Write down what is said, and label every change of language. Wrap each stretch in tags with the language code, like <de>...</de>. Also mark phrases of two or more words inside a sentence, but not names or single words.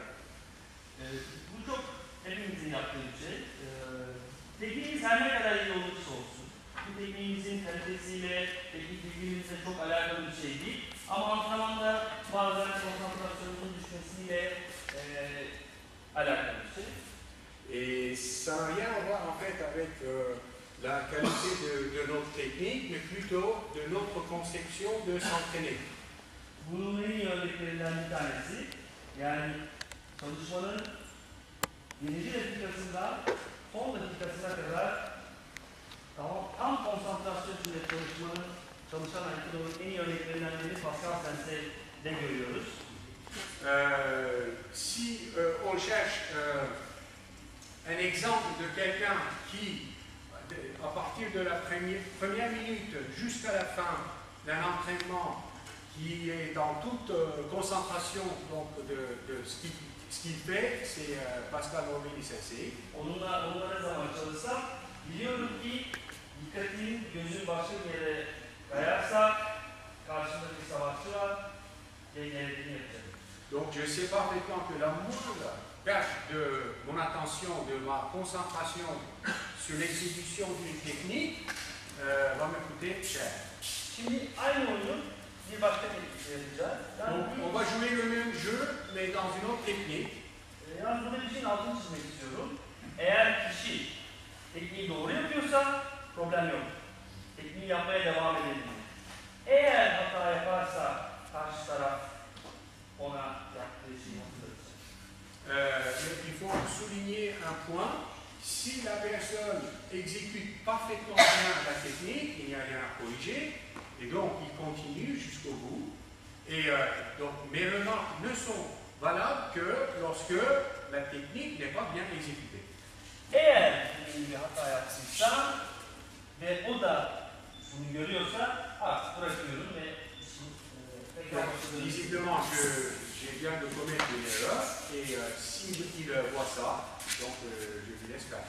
<tr>Bu çok hepimizin yaptığı bir şey. Tekniğimiz her ne kadar iyi olursa olsun, bu tekniğimizin kalitesiyle, teknik bilgimizle çok alakalı bir şey değil. Ama antrenmanda bazen konsantrasyonumuzun düşmesiyle alakalı bir şey.</tr> <fr>Et ça n'a rien à voir en fait avec la qualité de notre technique, mais plutôt de notre conception de s'entraîner.</fr> <tr>Bunun en iyi örneklerinden bir tanesi, yani çalışmanın birinci dakikasından son dakikasına kadar tam konsantrasyon içinde çalışan Aikido'nun en iyi örneklerinden biri Pascal Sensei'de görüyoruz.</tr> <fr>Si on cherche un exemple de quelqu'un qui, à partir de la première minute jusqu'à la fin d'un entraînement, qui est dans toute concentration donc, de ce qu'il fait, c'est Pascal Morvilli Sensei.</fr> <tr>Onunla ne zaman çalışsam, biliyorum ki dikkatim gözü başka bir yere kayarsa karşımdaki savaşçı var ve gerektiğini yapacak.</tr> <fr>Donc je sais parfaitement que la moindre perte de mon attention, de ma concentration sur l'exécution d'une technique va me coûter cher.</fr> <tr>Şimdi aynı oyunun bir başka teknikle yapacağız.</tr> <fr>Donc on va jouer le même jeu mais dans une autre technique.</fr> <tr>Yalnız burada bir şeyin altını çizmek istiyorum. Eğer kişi tekniği doğru yapıyorsa problem yok. Tekniği yapmaya devam edebilir. Eğer hata yaparsa karşı taraf ona yaptığı şeyi hatırlatacak.</tr> <fr>Il faut souligner un point. Si la personne exécute parfaitement bien la technique, il n'y a rien à corriger, et donc il continue jusqu'au bout. Et donc mes remarques ne sont valables que lorsque la technique n'est pas bien exécutée.</fr> <tr>Eğer bir hata yaptıysa ve o da bunu görüyorsa artık bırakıyorum ve</tr> <fr>donc, visiblement, je viens de commettre une erreur, et s'il voit ça, donc je lui laisse faire.</fr>